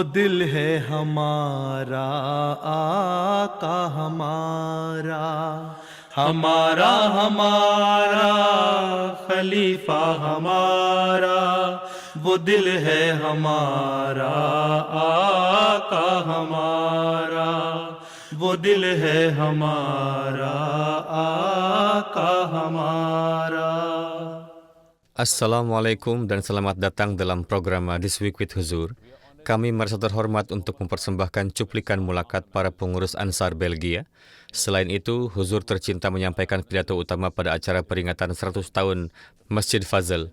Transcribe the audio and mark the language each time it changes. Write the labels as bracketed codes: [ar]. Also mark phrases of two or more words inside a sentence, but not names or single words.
[ur] دل ہے ہمارا آقا ہمارا، ہمارا ہمارا خلیفہ ہمارا، وہ دل ہے ہمارا آقا ہمارا، وہ دل ہے ہمارا آقا ہمارا. [id] Assalamualaikum dan selamat datang dalam program This Week with Huzur. Kami merasa terhormat untuk mempersembahkan cuplikan mulakat para pengurus Ansar Belgia. Selain itu, Huzur tercinta menyampaikan pidato utama pada acara peringatan 100 tahun Masjid Fazl.